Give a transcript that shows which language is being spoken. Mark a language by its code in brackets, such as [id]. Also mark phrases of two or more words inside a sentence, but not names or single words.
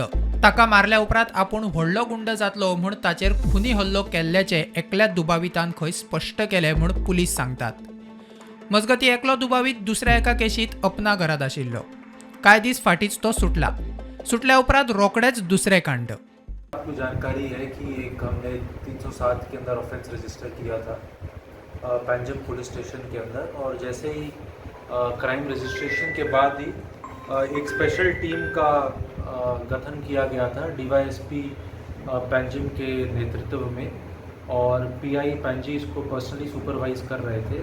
[kok] ताका मारल्या उपरांत आपूण व्हडलो गुंड जातलो म्हूण ताचेर खुनी हल्लो केल्ल्याचे एकल्याच दुबावितान खंय स्पश्ट केले म्हूण पुलीस सांगतात. मजगतीं एकलो दुबावीत दुसऱ्या एका केशींत अपना घरात आशिल्लो. कांय दीस फाटींच तो सुटला. सुटल्या उपरांत रोखडेच दुसरे कांड. [hi] आपको जानकारी है कि एक हमने 307 के अंदर [en] offence register [hi] किया था पंजाब पुलिस स्टेशन के अंदर, और जैसे ही [en] crime registration [hi] के बाद ही एक [en] special team [hi] का गठन किया गया था डीवाईएसपी पंजाब के नेतृत्व में, और पीआई पंजी इसको [en] personally supervise [hi] कर रहे थे।